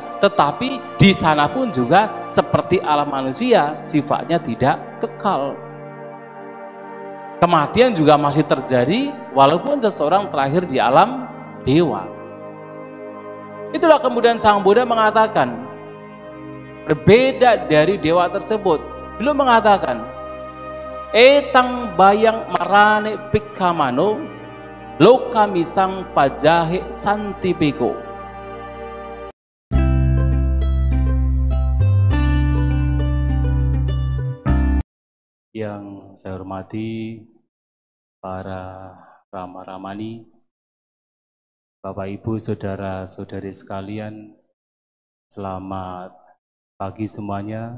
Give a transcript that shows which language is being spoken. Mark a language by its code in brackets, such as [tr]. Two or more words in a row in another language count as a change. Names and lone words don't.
[id] Tetapi di sana pun juga seperti alam manusia, sifatnya tidak kekal. Kematian juga masih terjadi walaupun seseorang terlahir di alam dewa. Itulah kemudian Sang Buddha mengatakan, berbeda dari dewa tersebut. Beliau mengatakan, [pi] etang bayang marane pikamano loka misang pajahe santipeko. [id] Yang saya hormati para Rama-Ramani, Bapak Ibu, Saudara-saudari sekalian, selamat pagi semuanya.